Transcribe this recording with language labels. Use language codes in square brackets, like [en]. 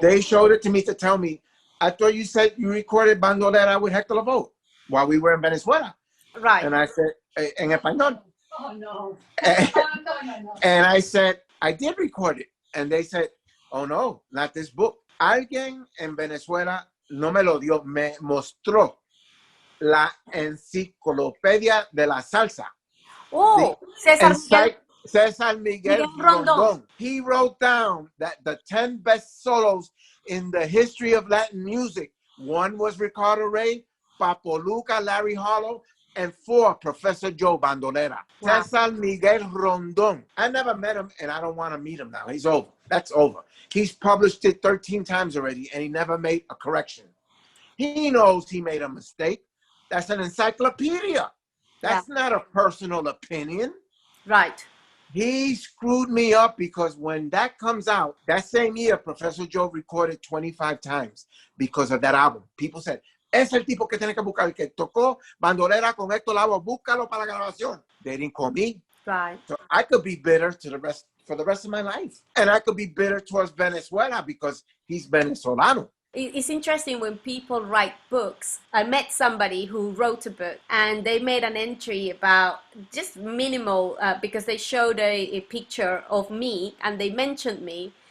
[en] They showed it to me to tell me, I thought you said you recorded Bandolera with Hector Lavoe while we were in Venezuela. Right. And I said, [es] en español. [en] Oh, no. No. And I said, I did record it. And they said, oh, no, not this book. [es] Alguien en Venezuela no me lo dio, me mostró la enciclopedia de la salsa. Oh, Cesar Miguel Rondón. [en] He wrote down that the 10 best solos in the history of Latin music, 1 was Ricardo Rey, Papo Luca, Larry Harlow, and 4, Professor Joe Bandolera. Wow. Cesar Miguel Rondón. I never met him, and I don't want to meet him now. He's over. That's over. He's published it 13 times already, and he never made a correction. He knows he made a mistake. That's an encyclopedia. That's not a personal opinion. Right. He screwed me up because when that comes out, that same year, Professor Joe recorded 25 times because of that album. People said, [es] es el tipo que tiene que buscar, el que tocó Bandolera con Héctor Lavoe, búscalo para la grabación. [en] They didn't call me. Right. So I could be bitter for the rest of my life. And I could be bitter towards Venezuela because he's Venezolano. It's interesting when people write books. I met somebody who wrote a book and they made an entry about just minimal because they showed a picture of me and they mentioned me.